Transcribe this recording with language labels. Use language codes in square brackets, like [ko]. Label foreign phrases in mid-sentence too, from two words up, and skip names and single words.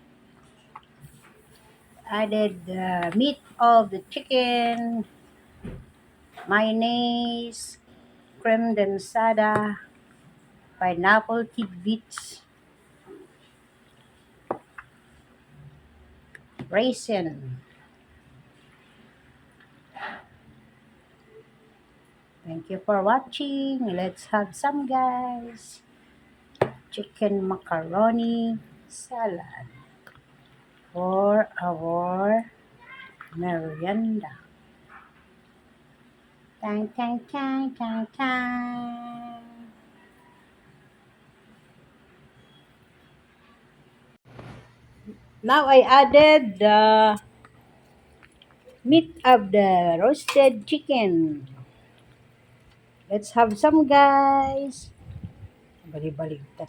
[en] Added the meat of the chicken, mayonnaise, creme densada, pineapple tidbits, raisin. Thank you for watching. Let's have some, guys. Chicken macaroni salad for our merienda. Tang, tang, tang, tang, tang. Now I added the meat of the roasted chicken. Let's have some, guys. Bali-baligtad.